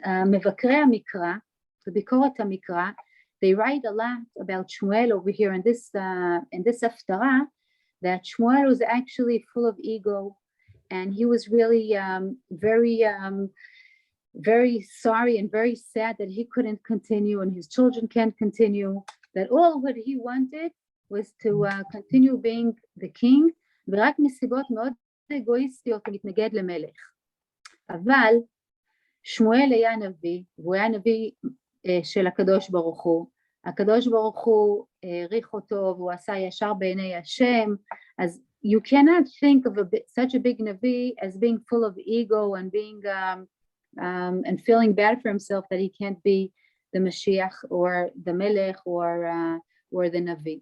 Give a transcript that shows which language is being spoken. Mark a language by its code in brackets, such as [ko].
[he] מבקרי המקרא, בביקורת המקרא, [en] they write a lot about Shmuel over here in this הפטרה, that Shmuel was actually full of ego, and he was really very sorry and very sad that he couldn't continue and his children can't continue, that all what he wanted was to continue being the king, [he] ורק מסיבות מאוד אגואיסטיות הוא מתנגד למלך. אבל שמואל היה נביא, והוא היה נביא של הקדוש ברוך הוא. הקדוש ברוך הוא העריך אותו והוא עשה ישר בעיני השם. [en] אז you cannot think of such a big נביא as being full of ego and being and feeling bad for himself that he can't be the Mashiach or the melech or the נביא.